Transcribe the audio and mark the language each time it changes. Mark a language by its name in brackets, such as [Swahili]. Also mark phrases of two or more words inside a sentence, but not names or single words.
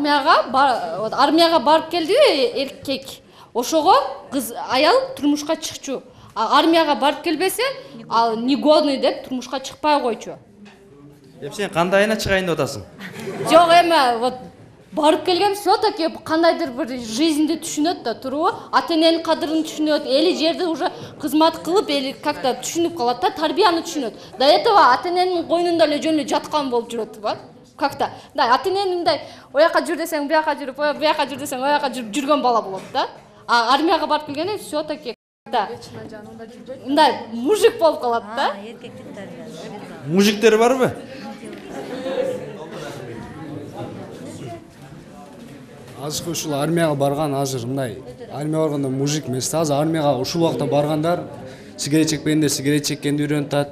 [Kyrgyz] Армияга барып келди эркек. Ошого кыз аял турмушка чыкчу. Армияга барып келбесе, ал негодный деп турмушка чыкпай койчу. Сен кандай айына чыгайын деп атасың? Жок, эми вот барып келген все-таки кандайдыр бир жизньди түшүнөт да туруп, ата-эненин кадырын түшүнөт, эли жерди уже кызмат кылып, эли как-то түшүнүп калат да, тарбияны түшүнөт. [Russian] До этого [Kyrgyz] ата-эненин койнунда эле жөн эле жаткан болуп жүрөт, как-то. Да, ата-энен мындай ояка жүр десең, буяка жүрүп, буяка жүр десең, ояка жүрүп жүргөн бала болот да. А армияга барып келгенде все-таки да. Мындай мужик болуп калат да. Мужиктер барбы? Азыр ушул армияга барган азыр мындай армияга барганда мужик эмес да. Азыр армияга ушул убакта баргандар сигарет чекпегендер сигарет чеккенди үйрөнүп.